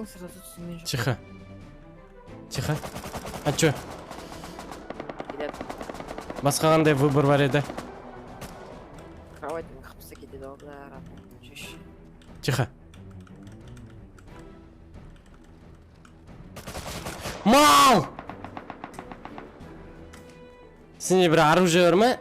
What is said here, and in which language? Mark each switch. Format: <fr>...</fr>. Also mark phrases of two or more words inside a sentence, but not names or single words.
<kk>Сразу түсінген жоқ.</kk> <ru>Тихо. Тихо. А чё?</ru> <kk>Келеді. Басқа қандай выбор бар еді? Кроватьтың қапысы кетеді олар. Шеш.</kk> <ru>Тихо. Мал!</ru> <kk>Сенде бір оружие бар ма?</kk>